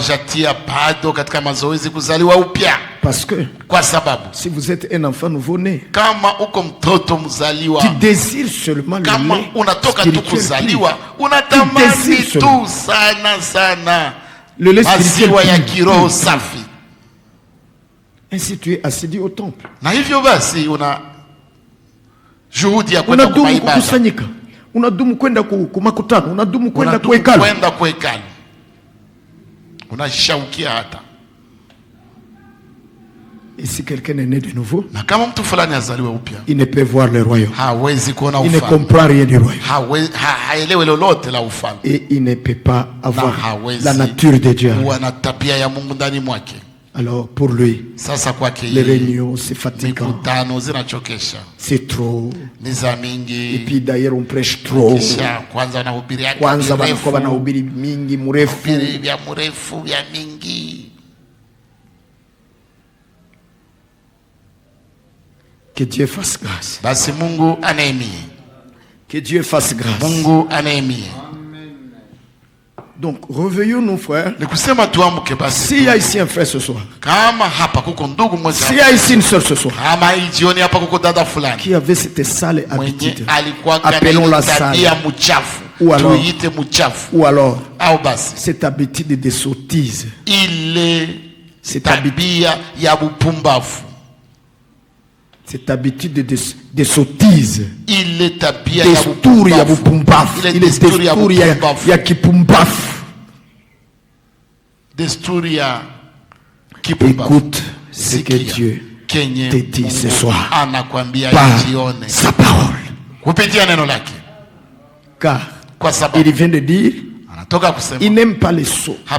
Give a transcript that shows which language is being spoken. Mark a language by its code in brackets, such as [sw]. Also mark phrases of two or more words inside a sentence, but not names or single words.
[fr] Parce que si vous êtes un enfant nouveau-né qui désire seulement le lait spirituel, ainsi tu es assidu au temple. [sw] Unadumu kukusanyika, unadumu kwenda kumakutano, unadumu kwenda kuhekalu, unashaukia hata. [fr] Et si quelqu'un est né de nouveau, il ne peut voir le royaume, il ne comprend rien du royaume, et il ne peut pas avoir la nature de Dieu. Alors pour lui, les réunions c'est fatigant, c'est trop, et puis d'ailleurs on prêche trop, [sw] kwanza wanakuwa wanahubiri mingi mrefu. [fr] Que Dieu fasse grâce. Que Dieu fasse grâce. Donc revenons-nous frères. S'il y a ici un frère ce soir, s'il y a ici une soeur ce soir qui avait cette sale habitude, appelons-la sale, ou alors cette habitude de sottise, cette habitude de sottise, [sw] desturi ya bupumbafu, ile desturi ya kipumbafu. [fr] Écoute ce que Dieu te dit ce soir par sa parole. Car il vient de dire, il n'aime pas les sots.